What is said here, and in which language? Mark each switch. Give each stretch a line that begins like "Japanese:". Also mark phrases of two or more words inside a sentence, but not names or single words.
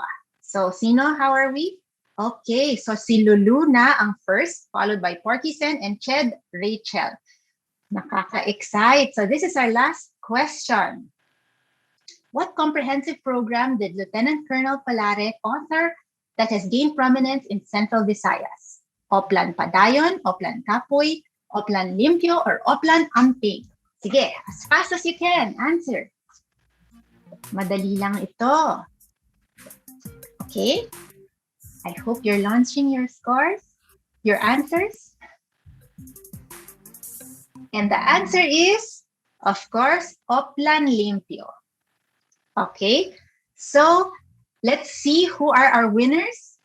Filipino: So sino,
English: how are we? Okay, so si Lulu
Filipino: na ang
English: first, followed by Porky Sen and Ched Rachel.
Filipino: Nakaka-excite.
English: So this is our last question. What comprehensive program did Lieutenant Colonel Palare author that has gained prominence in Central Visayas? Oplan Padayon, Oplan Kapoy, Oplan Limpyo, or Oplan Amping? Sige, as fast as you can, answer.
Filipino: Madali lang ito.
English: Okay? I hope you're launching your scores, your answers. And the answer is, of course, Oplan Limpyo. Okay, so let's see who are our winners.